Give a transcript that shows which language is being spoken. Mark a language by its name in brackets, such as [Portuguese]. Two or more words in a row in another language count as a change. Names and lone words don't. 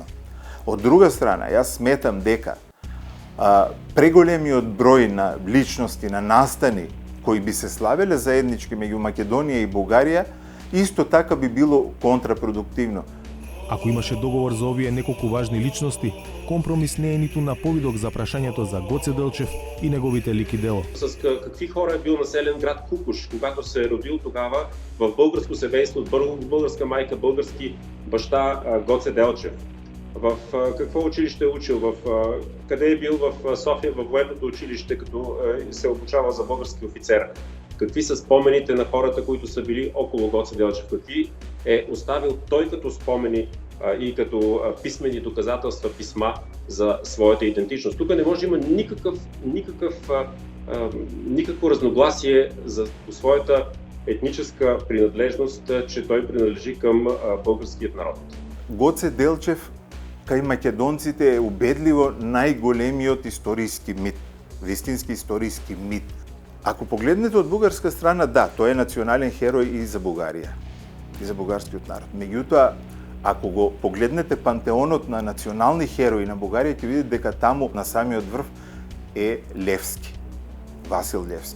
[Macedonian] Од друга страна, јас сметам дека преголемиот број на личности, на настани кои би се славеле заеднички меѓу Македонија и Бугарија, исто така би било контрапродуктивно. Ако имаше договор за овие неколку важни личности, компромис не е ниту на повидок за прашањето за Гоце Делчев и неговите лик и дело. [Bulgarian] С какви хора е бил населен град Кукуш, когато се е родил тогава в българско семейство от българска майка, български баща Гоце Делчев? В какво училище е учил? Къде е бил в София, във военното училище, като се обучава за български офицер? Какви са спомените на хората, които са били около Гоце Делчев? Какви е оставил той като спомени и като писмени доказателства, писма за своята идентичност? Тук не може да има никакво разногласие за своята етническа принадлежност, че той принадлежи към българският народ. [Macedonian] Гоце Делчев кај македонците е убедливо најголемиот историски мит, вистински историски мит. Ако погледнете од бугарска страна, да, тој е национален херој и за Бугарија, и за бугарскиот народ. Меѓутоа, ако го погледнете пантеонот на национални херои на Бугарија, ќе видите дека таму на самиот врв е Левски, Васил Левски.